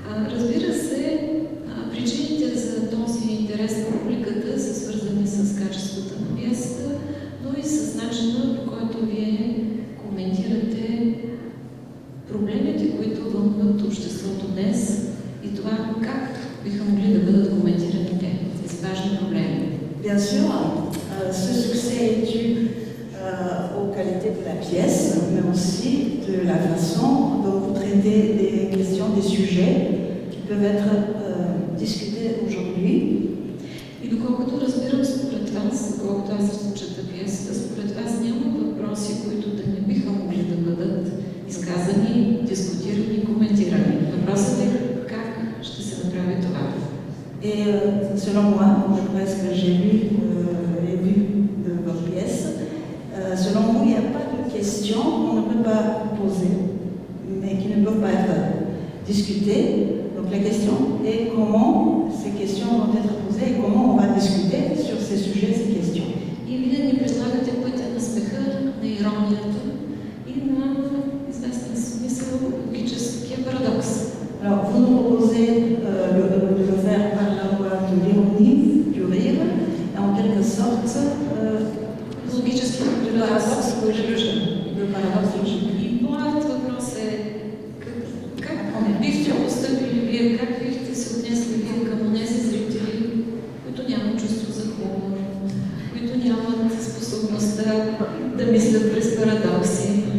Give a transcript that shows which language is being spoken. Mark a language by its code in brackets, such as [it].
[bg] Разбира се, причините за този интерес на публиката са свързани с качеството на пиесата, но и с начина, по който вие коментирате проблемите, които вълнуват обществото днес и това как биха могли да бъдат коментирани тези важни проблеми. [fr] Bien sûr, ce succès est dû aux qualités de la pièce, mais aussi de la façon dont vous traitez des questions, des sujets qui peuvent être discutés aujourd'hui. [bg] И доколкото разбирам според вас, доколкото аз чета пиесата, според вас няма въпроси, които да не биха могли да бъдат изказани, дискутирани, коментирани. Въпросът е как ще се направи това. [fr] Et selon moi, d'après ce que j'ai lu et vu de votre pièce, selon vous, il n'y a pas de questions qu'on ne peut pas poser, mais qui ne peuvent pas être discutées. Donc la question est comment ces questions vont être posées et comment on va discuter sur ces sujets, ces questions. [bg] И вие ни предлагате пътя на смеха, на иронията и на известен смисъл логическия парадокс. [fr] Alors vous nous proposez de le faire par la voie de l'ironie, du rire, et en quelque sorte [bg] логическия парадокс, [fr] le paradoxe logique. [bg] И моят въпрос е как бихте постъпили вие, как бихте се отнесли вие към онези зрители, които нямат чувство за хумор, които нямат способността да мислят през парадокси.